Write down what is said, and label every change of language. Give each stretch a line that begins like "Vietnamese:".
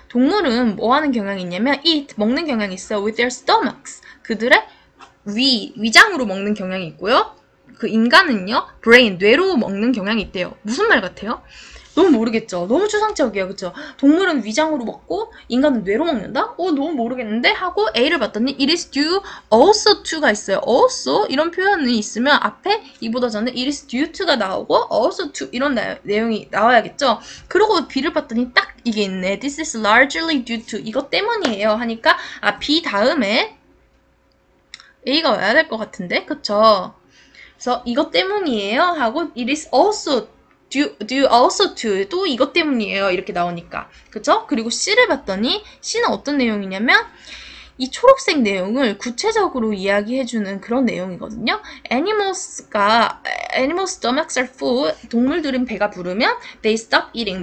Korean: 동물은 뭐 하는 경향이 있냐면 eat, 먹는 경향이 있어요.
English: with their stomachs.
Korean: 그들의 위장으로 먹는 경향이 있고요. 그 인간은요. brain, 뇌로 먹는 경향이 있대요. 무슨 말 같아요? 너무 모르겠죠? 너무 추상적이에요. 그쵸? 동물은 위장으로 먹고 인간은 뇌로 먹는다? 너무 모르겠는데? 하고 A를 봤더니
English: it is due also to
Korean: 가 있어요. also 이런 표현이 있으면 앞에 이보다 전에
English: it is due to
Korean: 가 나오고 also to 이런 내용이 나와야겠죠? 그리고 B를 봤더니 딱 이게 있네.
English: this is largely due to
Korean: 이것 때문이에요. 하니까 B 다음에 A가 와야 될 것 같은데? 그쵸? 그래서 이것 때문이에요.
English: 하고 it is also due also to
Korean: 또 이것 때문이에요. 이렇게 나오니까. 그쵸? 그리고 C를 봤더니 C는 어떤 내용이냐면 이 초록색 내용을 구체적으로 이야기해주는 그런 내용이거든요.
English: animals stomachs are full.
Korean: 동물들은 배가 부르면
English: they stop eating.